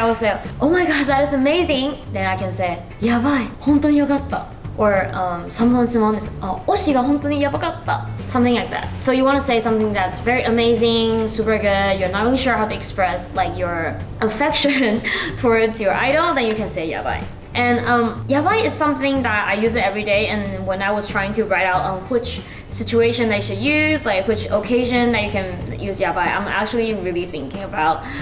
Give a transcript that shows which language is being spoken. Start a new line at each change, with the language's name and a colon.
English: I was like, oh my god, that is amazing. Then I can say,
Japanese: やばい、本当によかった.
English: Or someone's is,
Japanese: 推しが本当にやばかった.
English: Something like that. So you want to say something that's very amazing, super good. You're not really sure how to express like your affection towards your idol. Then you can say やばい. And yabai is something that I use it every day, and when I was trying to write out which situation that you should use, like which occasion that you can use yabai, I'm actually really thinking about.